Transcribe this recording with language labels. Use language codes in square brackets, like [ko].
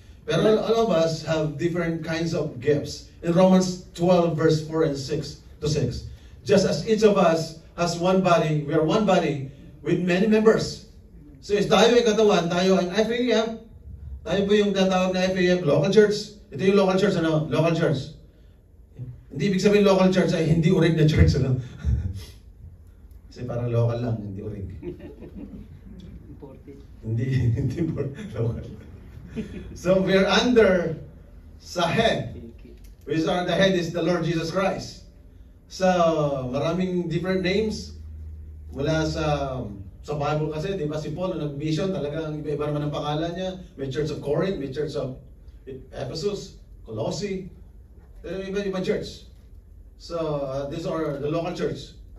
[en] Pero all of us have different kinds of gifts. In Romans 12 verse 4 and 6 to 6. Just as each of us has one body, we are one body with many members. [tl] So if tayo ay katawan, tayo ang FAEF, tayo po yung tatawag na FAEF, local church. Ito yung local church, ano? Local church. Hindi ibig sabihin local church ay hindi urig na church, ano? Kasi parang local lang, hindi urig. Imported. Hindi local. [en] So we're under sa head, which are the head is the Lord Jesus Christ. So maraming different names. [tl] mula sa Bible kasi, di ba si Paul, nung nag-mission, talagang iba-iba naman ang pangalan niya. May Church of Corinth, may Church of Ephesus, Colossae, iba-iba church. [en] So, these are the local church.